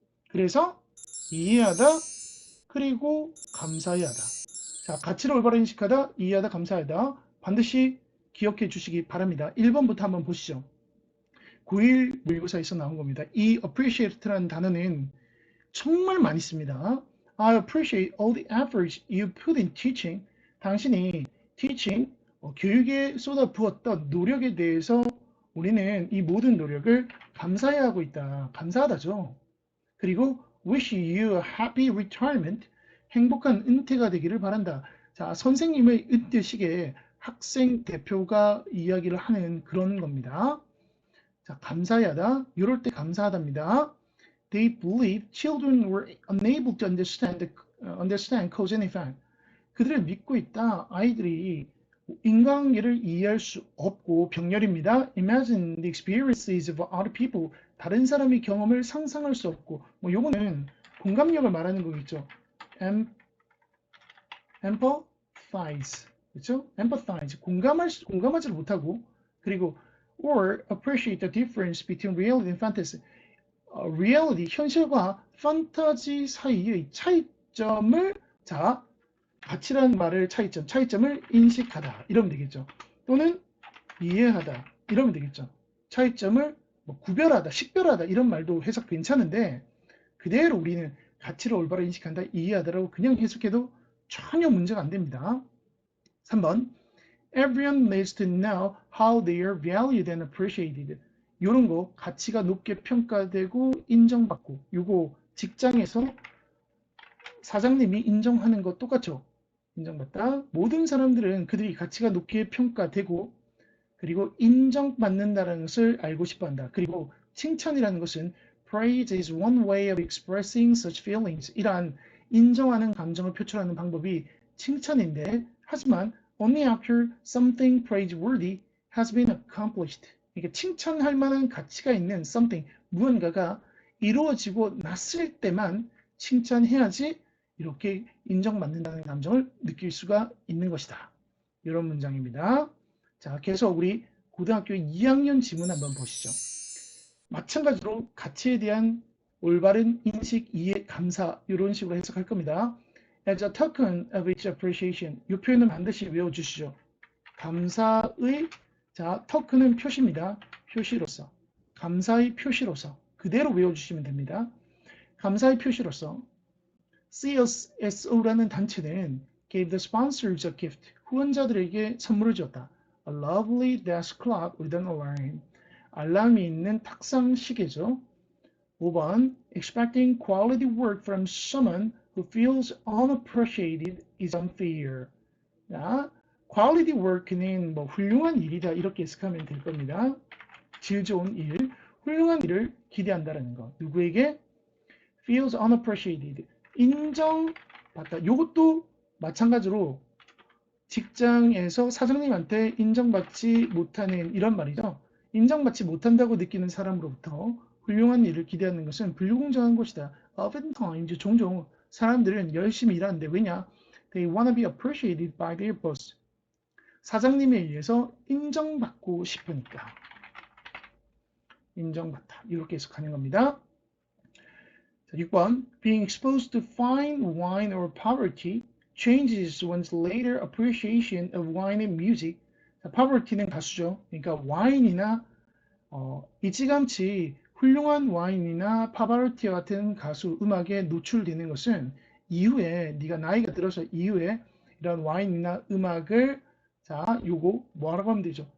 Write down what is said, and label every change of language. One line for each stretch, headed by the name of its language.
Korean: 그래서 이해하다 그리고 감사해하다. 자, 가치를 올바로 인식하다, 이해하다, 감사하다. 반드시 기억해 주시기 바랍니다. 1번부터 한번 보시죠. 9일 모의고사에서 나온 겁니다. 이 appreciate라는 단어는 정말 많이 씁니다.
English: I appreciate all the efforts you put in teaching.
Korean: 당신이 teaching, 교육에 쏟아부었던 노력에 대해서 우리는 이 모든 노력을 감사해야 하고 있다. 감사하다죠.
English: 그리고 wish you a happy retirement.
Korean: 행복한 은퇴가 되기를 바란다. 자, 선생님의 은퇴 시기에 학생 대표가 이야기를 하는 그런 겁니다. 자, 감사해하다. 이럴 때 감사하답니다.
English: They believe children were unable to understand cause and effect.
Korean: 그들을 믿고 있다. 아이들이 인과관계를 이해할 수 없고 병렬입니다.
English: Imagine the experiences of other people.
Korean: 다른 사람의 경험을 상상할 수 없고, 뭐 요거는 공감력을 말하는 거겠죠. empathize, 그렇죠?
English: empathize,
Korean: 공감하지를 못하고, 그리고
English: or appreciate the difference between reality and fantasy.
Korean: reality, 현실과 판타지 사이의 차이점을, 자, 가치라는 말을 차이점을 인식하다 이러면 되겠죠. 또는 이해하다 이러면 되겠죠. 차이점을 뭐 구별하다, 식별하다 이런 말도 해석 괜찮은데 그대로 우리는 가치를 올바로 인식한다, 이해하다라고 그냥 해석해도 전혀 문제가 안 됩니다.
English: 3번 Everyone needs to know how they are valued and appreciated.
Korean: 이런 거 가치가 높게 평가되고 인정받고, 요거 직장에서 사장님이 인정하는 거 똑같죠. 인정받다. 모든 사람들은 그들이 가치가 높게 평가되고 그리고 인정받는다는 것을 알고 싶어한다. 그리고 칭찬이라는 것은
English: praise is one way of expressing such feelings.
Korean: 이러한 인정하는 감정을 표출하는 방법이 칭찬인데, 하지만
English: only after something praiseworthy has been accomplished.
Korean: 이게 칭찬할 만한 가치가 있는 something, 무언가가 이루어지고 났을 때만 칭찬해야지 이렇게 인정받는다는 감정을 느낄 수가 있는 것이다. 이런 문장입니다. 자, 계속 우리 고등학교 2학년 지문 한번 보시죠. 마찬가지로 가치에 대한 올바른 인식, 이해, 감사 이런 식으로 해석할 겁니다.
English: As a token of its appreciation.
Korean: 이 표현은 반드시 외워주시죠. 감사의, 자, token은 표시입니다. 표시로서. 감사의 표시로서. 그대로 외워주시면 됩니다. 감사의 표시로서 CSO라는 단체는
English: gave the sponsors a gift.
Korean: 후원자들에게 선물을 줬다.
English: A lovely desk clock with an alarm.
Korean: 알람이 있는 탁상 시계죠.
English: 5번 expecting quality work from someone who feels unappreciated is unfair.
Korean: 자, quality work는 뭐 훌륭한 일이다 이렇게 해석하면 될 겁니다. 질 좋은 일, 훌륭한 일을 기대한다는 거. 누구에게? feels unappreciated. 인정받다. 이것도 마찬가지로 직장에서 사장님한테 인정받지 못하는 이런 말이죠. 인정받지 못한다고 느끼는 사람으로부터 훌륭한 일을 기대하는 것은 불공정한 것이다. Oftentimes, 종종 사람들은 열심히 일하는데 왜냐?
English: They want to be appreciated by their boss.
Korean: 사장님에 의해서 인정받고 싶으니까. 인정받다. 이렇게 해석하는 겁니다.
English: 6번 Being exposed to fine wine or poverty changes one's later appreciation of wine and music.
Korean: 자, poverty는 가수죠. 그러니까 와인이나 일찌감치 훌륭한 와인이나 파바로티와 같은 가수 음악에 노출되는 것은 이후에 네가 나이가 들어서 이후에 이런 와인이나 음악을 자 요거 뭐라고 하면 되죠?